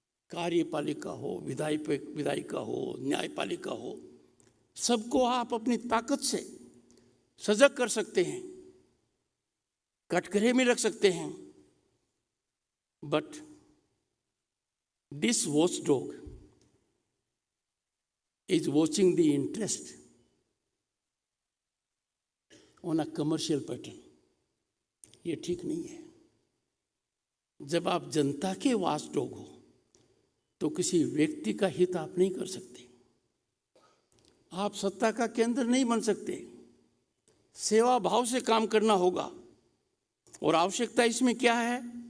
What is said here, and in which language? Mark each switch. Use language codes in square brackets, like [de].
[hi] कार्यपालिका हो, विधायिका हो, न्यायपालिका हो, सबको आप अपनी ताकत से सजग कर सकते हैं, कटघरे में रख सकते हैं। But [en] This watchdog is watching the interest on a commercial pattern. [hi] ये ठीक नहीं है। जब आप जनता के वॉचडॉग हो तो किसी व्यक्ति का हित आप नहीं कर सकते, आप सत्ता का केंद्र नहीं बन सकते। सेवा भाव से काम करना होगा और आवश्यकता इसमें क्या है?